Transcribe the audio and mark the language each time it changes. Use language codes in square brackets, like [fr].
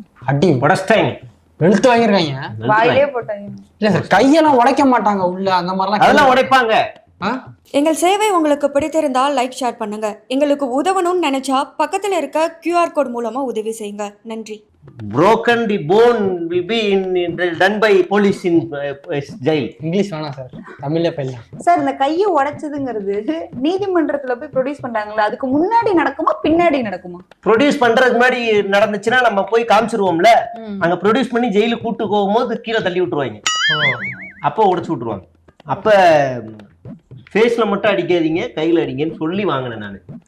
[ta] அடி உடச்சிட்டாங்க, வெளுத்து வாங்கிருக்காங்க, வாயிலே போட்டாங்க. இல்ல சார் கையெல்லாம் உடைக்க மாட்டாங்க உள்ள, அந்த மாதிரிலாம் அதெல்லாம் உடைப்பாங்க. எங்கள் சேவை உங்களுக்கு பிடித்திருந்தால் லைக் ஷேர் பண்ணுங்க. எங்களுக்கு உதவணும்னு நினைச்சா பக்கத்துல இருக்க QR கோட் மூலமா உதவி செய்யுங்க. நன்றி. [en] Broken the bone will be done by police in jail. [ta] English வேணாம் சார், தமிழ்ல போயிடலாம் சார். இந்த கையை உடைச்சதுங்கிறது நீதிமன்றத்துல போய் ப்ரொடியூஸ் பண்றாங்களா, அதுக்கு முன்னாடி நடக்குமா பின்னாடி நடக்குமா? ப்ரொடியூஸ் பண்றதுக்கு முன்னாடி நடந்துச்சுன்னா நம்ம போய் காமிச்சிருவோம்ல, அங்க ப்ரொடியூஸ் பண்ணி ஜெயிலுக்கு கூட்டு போகும்போது கீழே தள்ளி விட்டுருவாங்க, அப்போ உடைச்சு விட்டுருவாங்க. அப்ப ஃபேஸ்ல மட்டும் அடிக்காதீங்க, கையில அடிங்கன்னு சொல்லி வாங்கினேன் நான்.